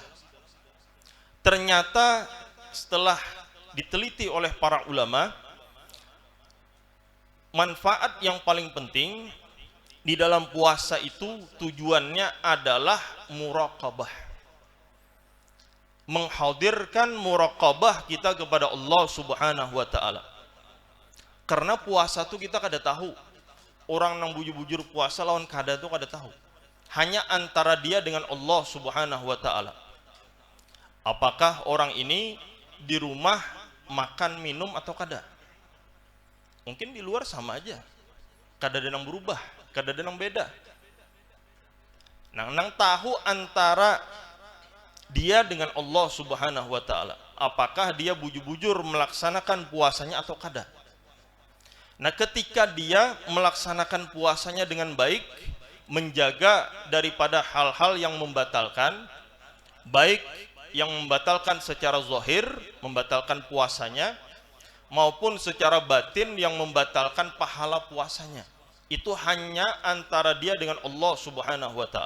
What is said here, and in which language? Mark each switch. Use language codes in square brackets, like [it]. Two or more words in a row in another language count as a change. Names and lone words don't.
[id] Ternyata setelah diteliti oleh para ulama, manfaat yang paling penting di dalam puasa itu tujuannya adalah muraqabah. Menghadirkan muraqabah kita kepada Allah [ar] سبحانه و تعالى. [bjn] Karena puasa itu kita kada tahu. Orang yang bujur-bujur puasa lawan kada itu kada tahu. [id] Hanya antara dia dengan Allah [ar] سبحانه و تعالى. [id] Apakah orang ini di rumah makan minum atau kada? Mungkin di luar sama aja, kada ada yang berubah, kada ada yang beda. Nang tahu antara dia dengan Allah [ar] سبحانه و تعالى, [id] apakah dia bujur-bujur melaksanakan puasanya atau kada. Nah, ketika dia melaksanakan puasanya dengan baik, menjaga daripada hal-hal yang membatalkan, baik yang membatalkan secara zahir, membatalkan puasanya, maupun secara batin yang membatalkan pahala puasanya, itu hanya antara dia dengan Allah [ar] سبحانه و تعالى.